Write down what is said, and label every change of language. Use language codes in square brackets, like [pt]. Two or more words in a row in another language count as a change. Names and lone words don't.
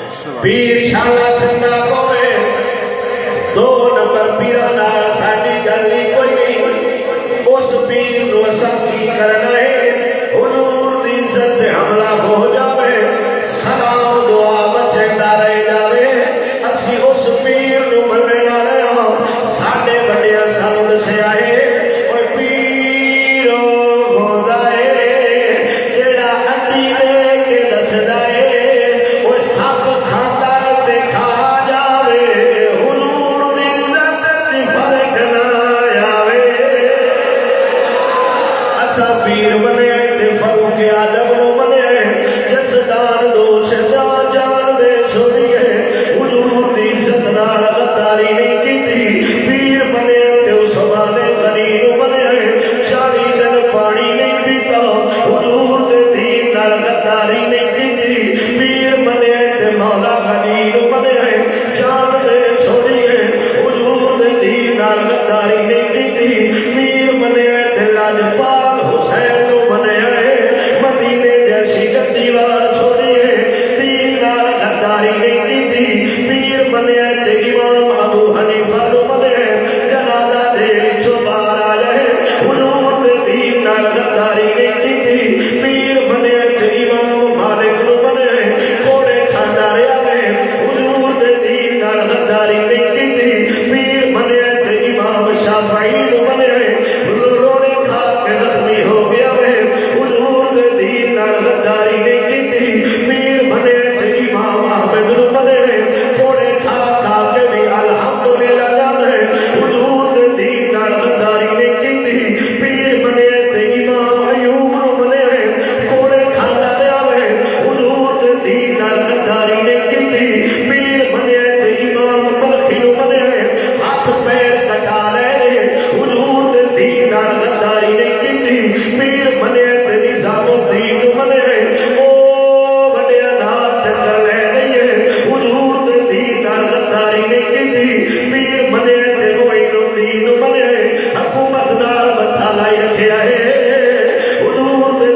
[pa] پیر شالا چنگا کوئے دو نمبر پیرا نال ساڑی گلی کوئی نہیں اس پیر نو اساں کی کرنا ہے حضور دی عزت تے حملہ ہو جاوے سلام دعا بچے رہ جاوے اسی اس پیر نو مننے والے ہوں ساڑے بڑیا سانو دسے آئے اوے پیرو خدا ہے جیڑا انڈی دے کے دس دائے اوے سب کھاتا تے کھا جاوے حضور دی عزت تے فرق نہ آوے اسا پیر بنے تے فاروق اعظم نو بنے جس دان دوش جان جان دے چھوڑیے حضور دی عزت نال غداری نہیں کیتی پیر بنے تے عثمان غنی نو بنے 40 دن پانی نہیں پیتا حضور دے دین نال غداری نہیں کیتی پیر بنے تے مولا غنی نو بنے جان دے چھوڑیے حضور دے دین نال غداری نہیں کیتی پیر بنے تے لاجپال حسین نو بنے مدینے جیسی گدی وار چھوڑیے دین نال غداری نہیں کیتی پیر بنے تے امام ابو حنیفہ نو بنے جنازہ دے وچوں باہر آ جائے حضور دے دین نال غداری نہیں کیتی پیر بنے تے امام مالک نو بنے کوڑے کھاندا رہیا وے حضور دے دین نال غداری نہیں کیتی پیر بنے تے امام شافعی نو بنے روڑے کھا کے زخمی ہو گیا وے حضور دے دین نال غداری نہیں کیتی پیر بنے تے امام احمد نو بنے کوڑے کھا کھا کے بھی الحمدللہ جاندے حضور دے دین نال غداری نہیں کیتی پیر بنے تے امام ایوب نو بنے کوڑے کھاندا رہیا وے حضور دے دین نال غداری نہیں کیتی پیر بنے تے امام بلخی نو بنے ہاتھ پیر کٹا رہے حضور دے دین نال غداری نہیں کیتی پیر بنے تے نظام الدین نو بنے او بڑے نال ٹکر لے رہی ہے حضور دے دین نال غداری نہیں کیتی پیر بنے تے معین الدین نو بنے حکومت نال متھا لائی رکھیا ہے حضور دے